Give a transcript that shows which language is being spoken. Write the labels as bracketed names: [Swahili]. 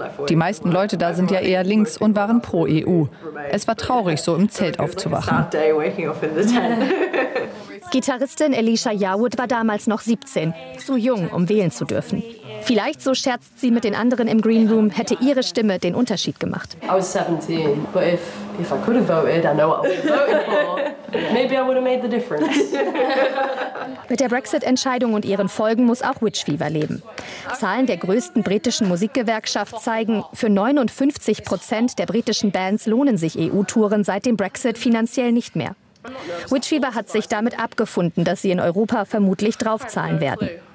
[German] Die meisten Leute da sind ja eher links und waren pro EU. Es war traurig, so im Zelt aufzuwachen. Gitarristin Elisha Yawood war damals noch 17, zu jung, um wählen zu dürfen. Vielleicht, so scherzt sie mit den anderen im Green Room, hätte ihre Stimme den Unterschied gemacht. [English] I was 17, but if I could have voted, I know what I would have voted for. Maybe I would have made the difference. [German] Mit der Brexit-Entscheidung und ihren Folgen muss auch Witchfever leben. Zahlen der größten britischen Musikgewerkschaft zeigen, für 59% der britischen Bands lohnen sich EU-Touren seit dem Brexit finanziell nicht mehr. Witchfever hat sich damit abgefunden, dass sie in Europa vermutlich draufzahlen werden.